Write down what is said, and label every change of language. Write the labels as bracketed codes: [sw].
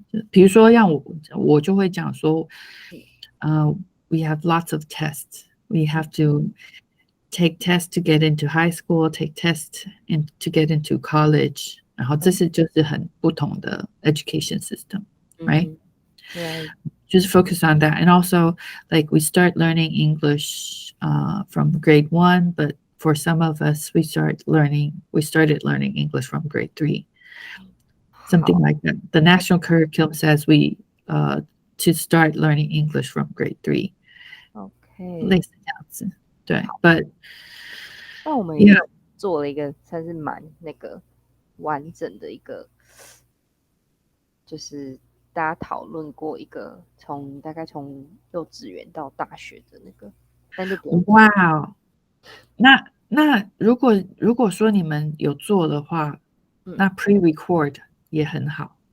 [zh] 比如说让我就会讲说， [en] we have lots of tests. We have to take tests to get into high school, take tests to get into college. [zh] 然后这是就是很不同的 [en] education system, right? Right. Just focus on that. And also, like, we start learning English from grade 1, but for some of us, we started learning English from grade 3. Something like that. The national curriculum says we to start learning English from grade 3. OK， [zh] 类似这样子，对。 [en] But [zh] 那我们也 yeah, 做了一个算是蛮那个完整的一个，就是大家讨论过一个大概从幼稚园到大学的那个，但就不用哇哦，那如果说你们有做的话，那 pre-record 也很好。